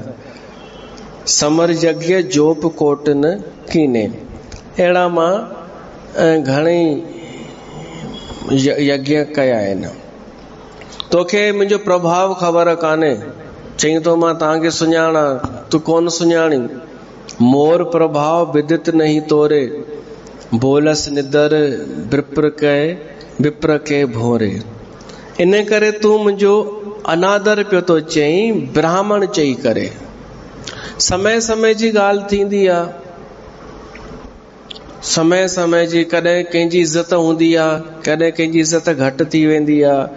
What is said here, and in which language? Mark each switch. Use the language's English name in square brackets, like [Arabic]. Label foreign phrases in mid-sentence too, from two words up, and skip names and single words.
[Awadhi] समर यज्ञ जोप कोट न कीने, [Sindhi] अहिड़ा मां घणेई यज्ञ कया आहिनि। तोखे मुंहिंजो प्रभाव ख़बर कान्हे, चई तो मां तव्हांखे सुञाणा, तूं कोन सुञाणी। [Awadhi] मोर प्रभाव विदित नहीं तोरे, बोलस निदर विप्र के भोरे। [Sindhi] इन करे तूं मुंहिंजो अनादर पियो थो चई, ब्राह्मण चई करे। समय समय जी ॻाल्हि थींदी आहे, समय समय जी कॾहिं कंहिंजी इज़त हूंदी आहे, कॾहिं कंहिंजी इज़त घटि थी वेंदी आहे।